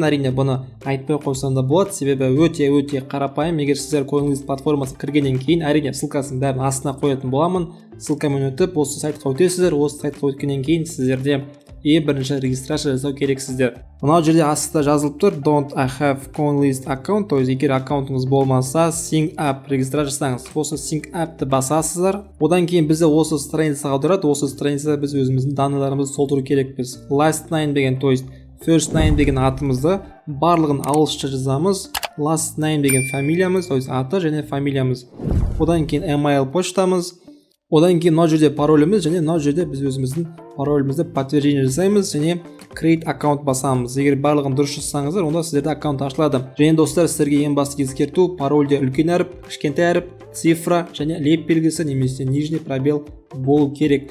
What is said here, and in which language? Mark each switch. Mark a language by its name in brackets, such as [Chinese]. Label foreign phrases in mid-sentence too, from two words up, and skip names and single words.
[Kazakh] Әрине бұны айтпай қойсам да болады, себебі өте қарапайым. Егер сіздер CoinList платформасы кіргеннен кейін, әрине ссылкасын бәрін астына қоятын боламын. Ссылкамен өтіп, осы сайтқа өтесіздер. Осы сайтқа өткеннен кейін сіздерде бірінші регистрация жасау керексіздер. Мынау жерде астында жазылып тұр: [English] Don't I have CoinList account. [Russian] То есть [Kazakh] егер аккаунтыңыз болмаса, [English] Sign up [Kazakh] регистрация жасаңыз. Осы [English] Sign up- [Kazakh] ты басасыздар. Одан кейін бізді осы страницаға аударады. Осы страницада біз өзіміздің данныйларымызды толтыру керекпіз. [English] Last name [Kazakh] деген, [Russian] то есть [English] first name [Kazakh] деген атымызды барлығын ағылшынша жазамыз. [English] Last name [Kazakh] деген фамилиямыз, [Russian] то есть [Kazakh] аты және фамилиямыз. Одан кейін email почтамыз. Одан кейін мына жерде пароліміз, және мына жерде біз өзіміздің паролімізді подтверждение жасаймыз және create аккаунт басамыз. Егер барлығын дұрыс жазсаңыздар, онда сіздерде аккаунт ашылады. Және достар, сіздерге ең басты ескерту: парольде үлкен әріп, кішкентай әріп, цифра және леп белгісі немесе [Russian] нижний пробел [Kazakh] болу керек.